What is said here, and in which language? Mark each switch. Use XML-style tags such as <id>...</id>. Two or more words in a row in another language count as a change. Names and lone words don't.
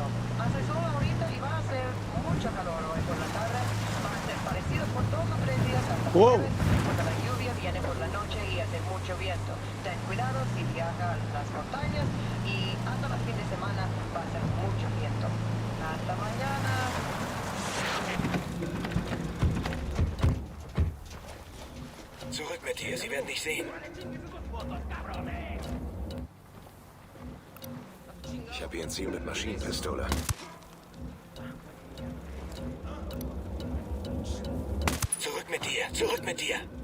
<es>Hace sol ahorita y va a ser mucho calor hoy por la tarde. Va a ser parecido por 2 o 3 días hasta Wow. jueves, porque la lluvia viene por la noche y hace mucho viento. Ten cuidado si viaja a las montañas y hasta el fin de semana va a ser mucho viento. Hasta mañana.</es> <de>Zurück mit dir, sie werden dich sehen. Ich habe hier ein Ziel mit Maschinenpistole. Zurück mit dir, zurück mit dir.</de>